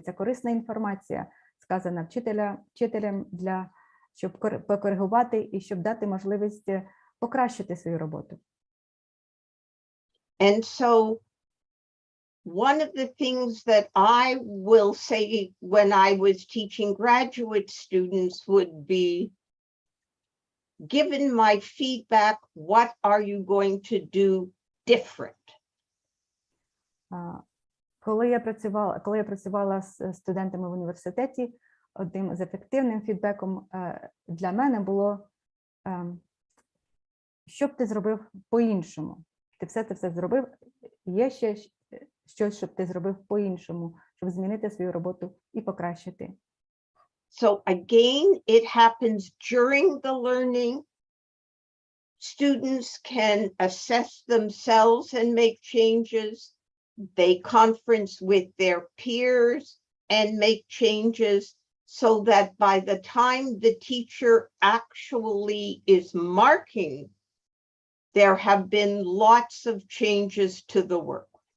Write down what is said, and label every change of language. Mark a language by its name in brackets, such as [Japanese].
[Ukrainian] Це корисна інформація, сказана вчителям, щоб покоригувати і щоб дати можливість покращити свою роботу. [English] And so one of the things that I will say when I was teaching graduate students would be, given my feedback, what are you going to do different? [Ukrainian] Коли я працювала з студентами в університеті, одним з ефективним фідбеком для мене було, що б ти зробив по-іншому? Ти все зробив, є ще щось, щоб ти зробив по-іншому, щоб змінити свою роботу і покращити. [English] So again, it happens during the learning. Students can assess themselves and make changes. They conference with their peers and make changes so that by the time the teacher actually is marking, there have been lots of changes to the work.